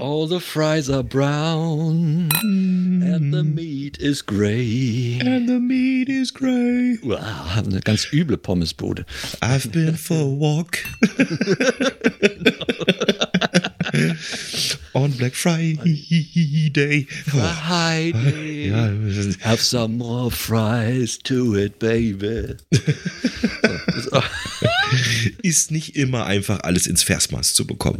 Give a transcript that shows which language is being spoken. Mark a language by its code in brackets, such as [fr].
[en] All the fries are brown and the meat is grey. And the meat is grey. [de] Wow, eine ganz üble Pommesbude. [en] I've been for a walk. On Black Friday. Friday. Have some more fries to it, baby. [de] Ist nicht immer einfach, alles ins Versmaß zu bekommen.